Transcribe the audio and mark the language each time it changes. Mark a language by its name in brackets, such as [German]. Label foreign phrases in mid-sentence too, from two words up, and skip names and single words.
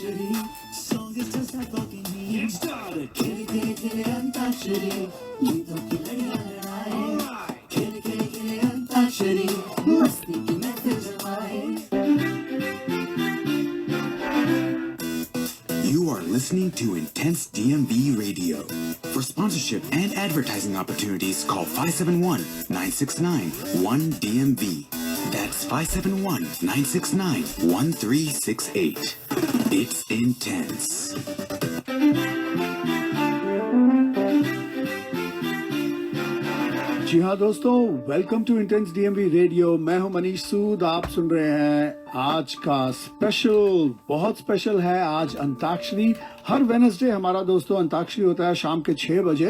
[English] Song is just like walking me. Started. [Hindi] खेले खेले खेले अंताक्षरी गीतों की लड़ियां लड़ाए खेले खेले खेले अंताक्षरी मस्ती की महफिल जमाए. [English] You are listening to Intense DMV Radio. For sponsorship and advertising opportunities, call 571-969-1DMV. That's 571-969-1368. It's Intense. [Hindi] जी हाँ दोस्तों, [English] welcome to Intense DMV Radio. [Hindi] मैं हूं मनीष सूद. आप सुन रहे हैं आज का स्पेशल. बहुत स्पेशल है आज अंताक्षरी. हर वेडनेसडे हमारा दोस्तों अंताक्षरी होता है शाम के 6 बजे.